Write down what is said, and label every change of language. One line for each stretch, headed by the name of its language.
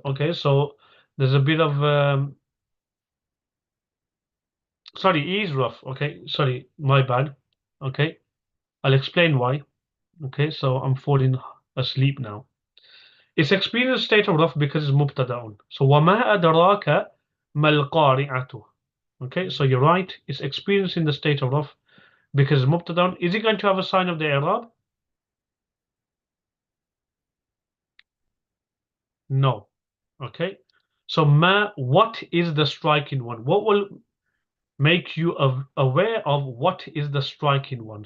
English: Okay, so there's a bit of sorry, E is rough. Okay, sorry, my bad. Okay, I'll explain why. Okay, so I'm falling asleep now. It's experienced state of rough because it's mubtada'un.
Arabic: So وَمَا أَدْرَاكَ مَا الْقَارِعَةُ.
English: Okay, so you're right. It's experiencing the state of rough because mubtada'un. Is it going to have a sign of the i'rab? No. Okay. So ma, what is the striking one? What will make you aware of what is the striking one?